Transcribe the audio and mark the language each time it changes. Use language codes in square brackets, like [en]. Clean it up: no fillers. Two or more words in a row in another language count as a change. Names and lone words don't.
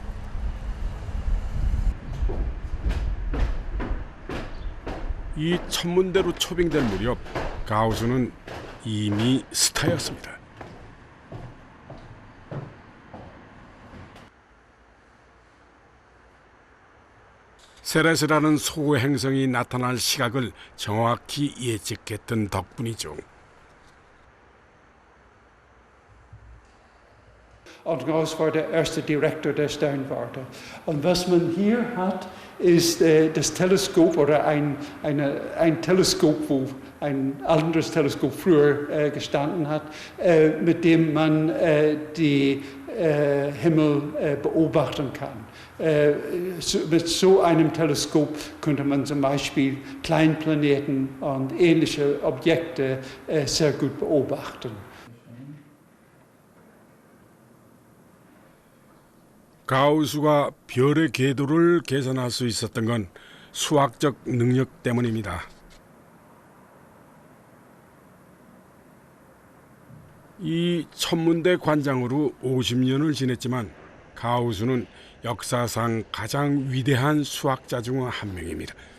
[ko] 이 천문대로 초빙될 무렵 가우스는 이미 스타였습니다. 세레스라는 소행성이 나타날 시각을 정확히 예측했던 덕분이죠. [de] Und Gauss war der erste Direktor der Sternwarte. Und was man hier hat, ist das Teleskop oder ein Teleskop, wo ein anderes Teleskop früher gestanden hat, mit dem man die Himmel beobachten kann. Mit so einem Teleskop könnte man zum Beispiel Kleinplaneten und ähnliche Objekte sehr gut beobachten. [ko] 가우스가 별의 궤도를 계산할 수 있었던 건 수학적 능력 때문입니다. 이 천문대 관장으로 50년을 지냈지만 가우스는 역사상 가장 위대한 수학자 중 한 명입니다.